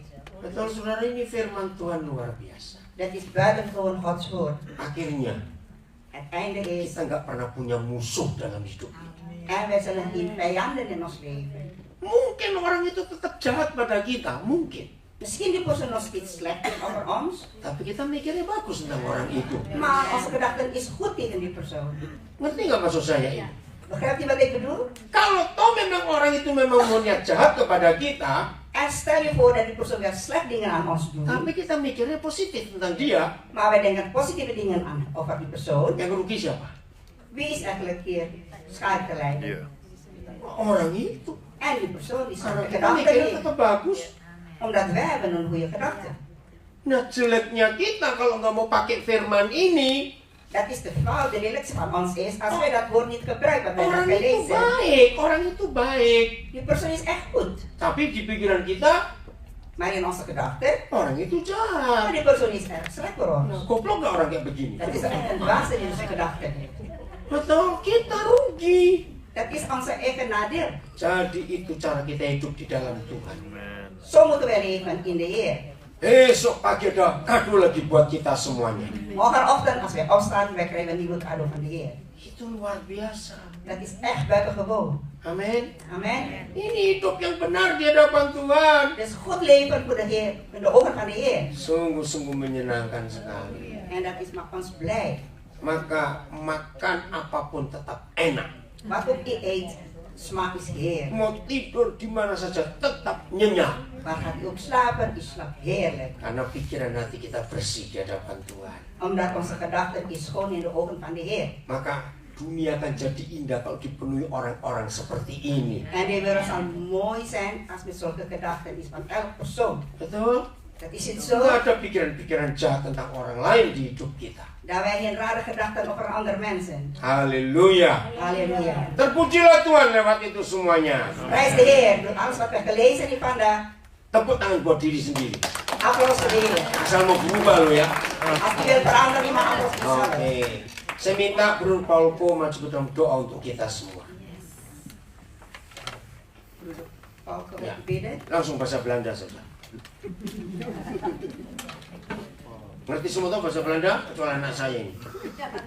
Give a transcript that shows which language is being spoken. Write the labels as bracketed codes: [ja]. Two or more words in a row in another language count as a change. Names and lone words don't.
[id] Betul saudara, ini firman Tuhan luar biasa. [nl] Dat is buitengewoon Gods woord. [id] Akhirnya [nl] Het einde is, [id] kita nggak pernah punya musuh dalam hidup kita. [nl] en wij zullen geen vijanden in ons leven. [id] Mungkin orang itu tetap jahat pada kita, mungkin. [nl] Misschien die persoon nog steeds slecht is over ons, [id] Tapi kita mikirnya bagus tentang orang itu. [nl] maar onze gedachten is goed tegen die persoon. [id] Ngerti nggak maksud saya ini? [nl] Begrijpt u wat ik bedoel? [id] Kalau toh memang orang itu memang mau niat jahat kepada kita, [nl] En stel je voor dat die persoon weer slecht dingen aan ons doet, [id] tapi kita mikirnya positif tentang dia, [nl] maar wij denken positieve dingen aan over die persoon. [id] yang rugi siapa? [nl] Wie is eigenlijk hier schade te lijden? [id] Orang itu. [nl] En die persoon die [id] Karena [nl] slechte [id] kita [nl] gedachten [id] mikirnya [nl] heeft. [id] tetap bagus. [nl] Omdat wij hebben een goede gedachte. [id] Nah jeleknya kita kalau nggak mau pakai firman ini, [nl] Dat is de fout, de lelijkste van ons is, als wij dat woord niet gebruiken, wij dat [id] orang itu [nl] gelezen. [id] baik, orang itu baik. [nl] Die persoon is echt goed. [id] Tapi di pikiran kita, [nl] Maar in onze gedachten, [id] orang itu [nl] maar [id] jahat. [nl] die persoon is erg slecht voor [id] Nah, [nl] ons. [id] goblok nggak orang kayak begini? [nl] Dat is echt een dwaas in onze gedachten. [id] Betul, kita rugi. [nl] Dat is onze eigen nadeel. [id] Jadi itu cara kita hidup di dalam Tuhan. [nl] Zo moeten wij leven in de Heer. [id] Besok pagi ada kado lagi buat kita semuanya. [nl] Morgenochtend als wij opstaan, wij krijgen een nieuwe cadeau van de Heer. [id] Itu luar biasa. [nl] Dat is echt buitengewoon. [id] Amin. [nl] Amen. [id] Ini hidup yang benar di hadapan Tuhan. [nl] Het is goed leven voor de Heer, in de ogen van de Heer. [id] Sungguh-sungguh menyenangkan sekali. [nl] En dat is maakt ons blij. [id] Maka makan apapun tetap enak. [nl] Wat ook je eet, smaak is Heer. [id] Mau tidur di mana saja tetap nyenyak. [nl] Waar gaat u ook slapen, u slaapt heerlijk. [id] Karena pikiran hati kita bersih di hadapan Tuhan. [nl] Omdat onze gedachten is schoon in de ogen van de Heer. [id] Maka dunia akan jadi indah kalau dipenuhi orang-orang seperti ini. [nl] En de wereld zal mooi zijn als met zulke gedachten is van elk persoon. [id] Betul? [nl] Dat is het zo. [id] Nggak ada pikiran-pikiran jahat tentang orang lain di hidup kita. [nl] Dat wij geen rare gedachten over andere mensen. [id] Haleluya. [nl] Halleluja. [id] Terpujilah Tuhan lewat itu semuanya. [nl] Prijs de Heer. Door alles wat we gelezen hebben vandaag. [id] Tepuk tangan buat diri sendiri. [nl] Applaus voor de Heer. [id] Asal mau berubah lo ya. [nl] Als u wilt veranderen, iemand anders [id] Oke. [nl] veranderen. [id] Saya minta Bro Paulko maju ke dalam doa untuk kita semua. [nl] Paul, kan Ja. ik bidden? [id] Langsung bahasa Belanda saja. Ngerti semua tuh bahasa Belanda? Kecuali anak saya ini.